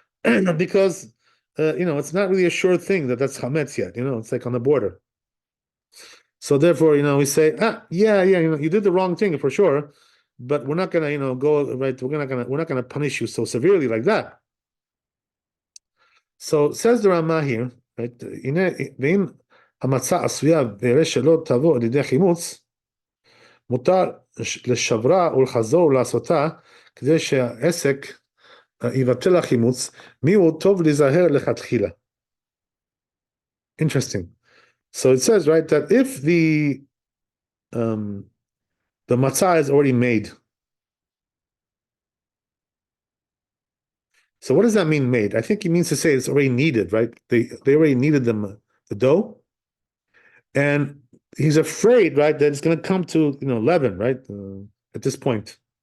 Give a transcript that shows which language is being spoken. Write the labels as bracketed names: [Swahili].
[English] Because it's not really a sure thing that's chametz yet. It's like on the border. So therefore, we say, yeah, you did the wrong thing for sure, but we're not gonna, go right. We're not gonna punish you so severely like that. So says the Rama here, right? [Hebrew] ואם המצה עשויה ויראה שלא תבוא על ידי חימוץ, מותר לשברה ולחזור ולעשותה, כדי שהעסק יבטל החימוץ, מי הוא טוב להיזהר לכתחילה. [English] Interesting. So it says, right, that if the matzah is already made. So what does that mean, made? I think he means to say it's already kneaded, right? They already kneaded the dough, and he's afraid, right, that it's going to come to leaven, right, at this point.